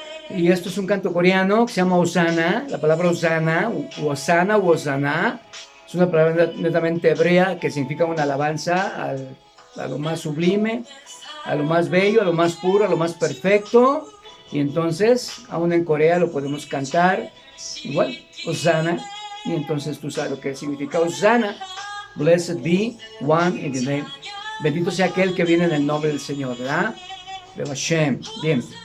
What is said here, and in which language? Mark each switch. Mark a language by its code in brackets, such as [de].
[es] Y esto es un canto coreano que se llama Hosanna. La palabra Hosanna, Hosanna u Hosanna, es una palabra netamente hebrea que significa una alabanza a lo más sublime, a lo más bello, a lo más puro, a lo más perfecto. Y entonces, aún en Corea lo podemos cantar igual, Hosanna. Y entonces tú sabes lo que significa Hosanna. [en] Blessed be one in the name. [es] Bendito sea aquel que viene en el nombre del Señor, ¿verdad? De Hashem. Bien.